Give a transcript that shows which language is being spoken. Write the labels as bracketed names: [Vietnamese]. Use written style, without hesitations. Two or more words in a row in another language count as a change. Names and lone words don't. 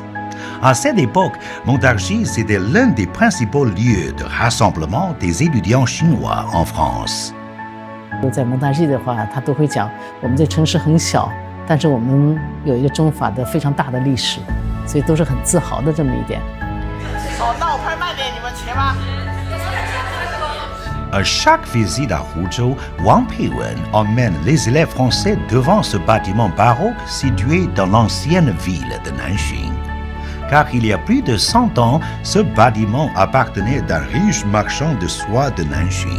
[French] À cette époque, Montargis était l'un des principaux lieux de rassemblement des étudiants chinois en France. [Chinese] 在蒙大记的话，他都会讲，我们这城市很小，但是我们有一个中法的非常大的历史，所以都是很自豪的这么一点。哦，那我拍慢点，你们切吧。 [French] À chaque visite à Huzhou, Wang Peiwen emmène les élèves français devant ce bâtiment baroque situé dans l'ancienne ville de Nanxing. Car il y a plus de 100 ans, ce bâtiment appartenait d'un riche marchand de soie de Nanxing.